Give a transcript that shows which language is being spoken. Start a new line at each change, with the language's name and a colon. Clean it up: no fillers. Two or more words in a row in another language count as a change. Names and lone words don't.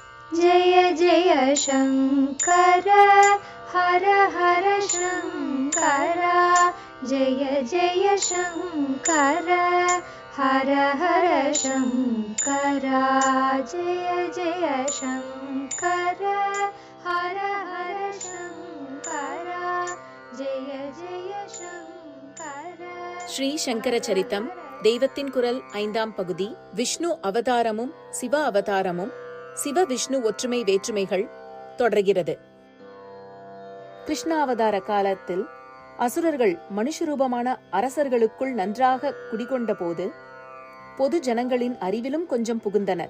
Sanskrit: जय जय शङ्कर हर हर शङ्कर जय जय शङ्कर हर हर शङ्कर जय जय शङ्कर हर हर शङ्कर जय जय शङ्कर.
Tamil: ஸ்ரீ சங்கர சரித்தம் தெய்வத்தின் குரல் 5ஆம் பகுதி. விஷ்ணு அவதாரமும் சிவ அவதாரமும் சிவ விஷ்ணு ஒற்றுமை வேற்றுமைகள் தொடர்கிறது. கிருஷ்ணாவதார காலத்தில் அசுரர்கள் மனுஷரூபமான அரசர்களுக்குள் நன்றாக குடிகொண்ட போது பொது ஜனங்களின் அறிவிலும் கொஞ்சம் புகுந்தனர்.